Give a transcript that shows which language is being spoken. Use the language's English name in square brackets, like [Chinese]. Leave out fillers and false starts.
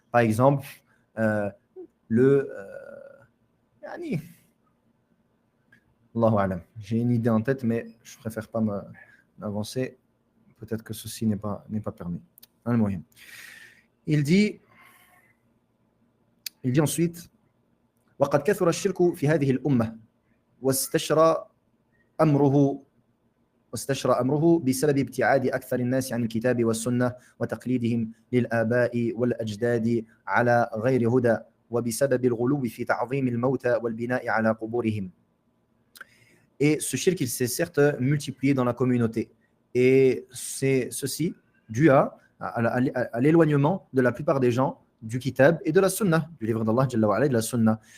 [French] Par exemple, Allahu a'lam. J'ai une idée en tête, mais je préfère pas m'avancer. Peut-être que ceci n'est pas permis. Il dit Il dit ensuite [Arabic] وقد كثر الشرك في هذه الأمة واستشرى أمره بسبب ابتعاد أكثر الناس عن الكتاب والسنة وتقليدهم للآباء والأجداد على غير هدى وبسبب الغلو في تعظيم الموتى والبناء على قبورهم. [French] Et ce shirk, il s'est certes multiplié dans la communauté. Et c'est ceci dû à l'éloignement de la plupart des gens du kitab et de la sunnah, du livre d'Allah Jalla wa Ala et de la sunnah.